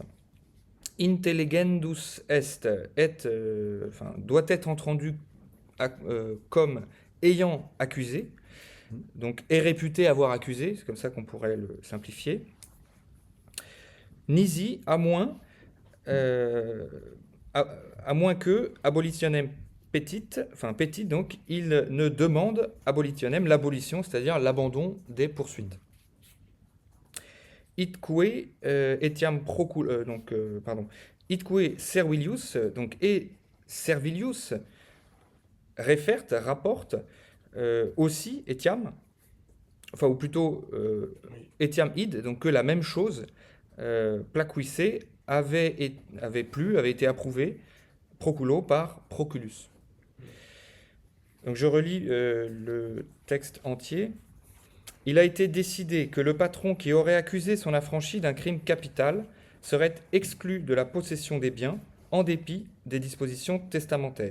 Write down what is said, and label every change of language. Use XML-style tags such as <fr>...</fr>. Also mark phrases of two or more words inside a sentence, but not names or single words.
<la>Intelligendus est,</la> <fr>doit être entendu comme ayant accusé, donc est réputé avoir accusé, c'est comme ça qu'on pourrait le simplifier. Nisi, à moins que</fr> <la>abolitionem petit,</la> <fr>donc, il ne demande abolitionem, l'abolition, c'est-à-dire l'abandon des poursuites.</fr> <la>Itque etiam itque servilius,</la> <fr>donc, et servilius rapporte aussi etiam, enfin, ou plutôt</fr> <la>etiam id,</la> <fr>donc que la même chose, placuisse, avait été approuvé proculo par Proculus. Donc je relis le texte entier. Il a été décidé que le patron qui aurait accusé son affranchi d'un crime capital serait exclu de la possession des biens en dépit des dispositions testamentaires.</fr>